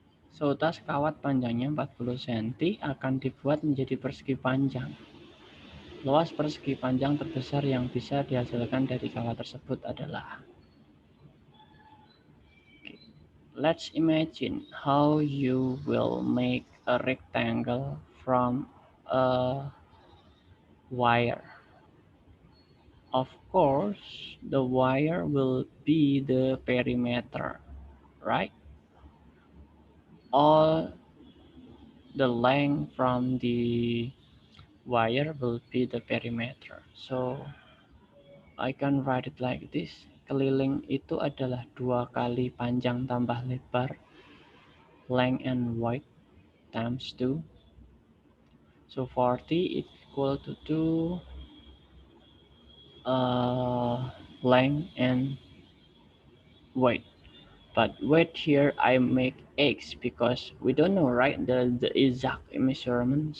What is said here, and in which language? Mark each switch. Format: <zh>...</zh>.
<id>So tas kawat panjangnya 40 cm akan dibuat menjadi persegi panjang. Luas persegi panjang terbesar yang bisa dihasilkan dari kawat tersebut adalah.</id> <en>Let's imagine how you will make a rectangle from a wire. Of course, the wire will be the perimeter, right? All the length from the wire will be the perimeter. So I can write it like this.</en> <id>Keliling itu adalah 2 kali panjang tambah lebar,</id> <en>length and width times 2. So 40 equal to 2 length and width. But width here I make x because we don't know, right, the exact measurement.</en>